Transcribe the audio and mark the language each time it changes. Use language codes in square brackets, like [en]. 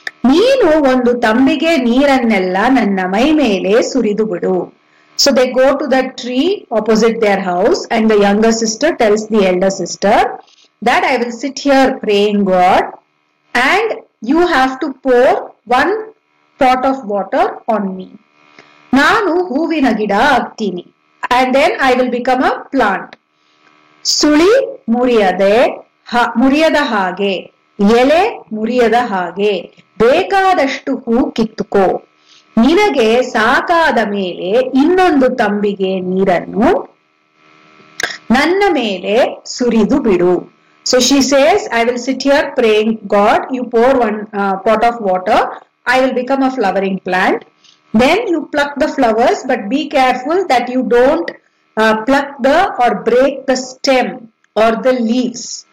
[kn] ನೀನು ಒಂದು ತಂಬಿಗೆ ನೀರನ್ನೆಲ್ಲ ನನ್ನ ಮೈ ಮೇಲೆ ಸುರಿದು ಬಿಡು. [en] So they go to that tree opposite their house and the younger sister tells the elder sister that I will sit here praying God and you have to pour 1 pot of water on me. [kn] ನಾನು ಹೂವಿನ ಗಿಡ ಆಗ್ತೀನಿ [en] and then I will become a plant. [kn] ಸುಳಿ ಮುರಿಯದೆ ಮುರಿಯದ ಹಾಗೆ, ಎಲೆ ಮುರಿಯದ ಹಾಗೆ ಬೇಕಾದಷ್ಟು ಹೂ ಕಿತ್ತುಕೋ. ನಿನಗೆ ಸಾಕಾದ ಮೇಲೆ ಇನ್ನೊಂದು ತಂಬಿಗೆ ನೀರನ್ನು ನನ್ನ ಮೇಲೆ ಸುರಿದು ಬಿಡು. [en] So she says, I will sit here praying, God, you pour one pot of water, I will become a flowering plant. Then you pluck the flowers, but be careful that you don't pluck or break the stem or the leaves.